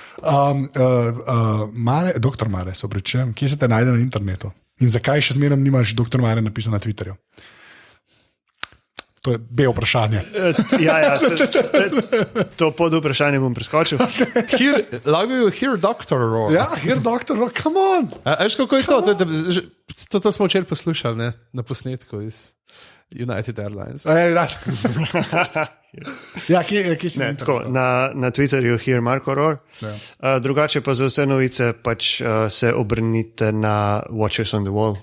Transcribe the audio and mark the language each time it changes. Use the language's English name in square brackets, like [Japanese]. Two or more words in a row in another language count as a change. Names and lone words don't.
[Slovenian] Dr. Mare, se opravičujem, kje se te najde na internetu? In zakaj še zmeraj nimaš dr. Mare napisano na Twitterju? To je B vprašanje. To pod vprašanje bom preskočil. Lahko bi bil Here Doctor Roar. Ja, Here Doctor Roar, [English] come on! [Slovenian] Veš, kako je to? To smo včeraj poslušali, ne? Na posnetku iz United Airlines. Ja, kje si? Na Twitterju Here Marko Roar. Drugače pa za vse novice pač se obrnite na Watchers on the Wall.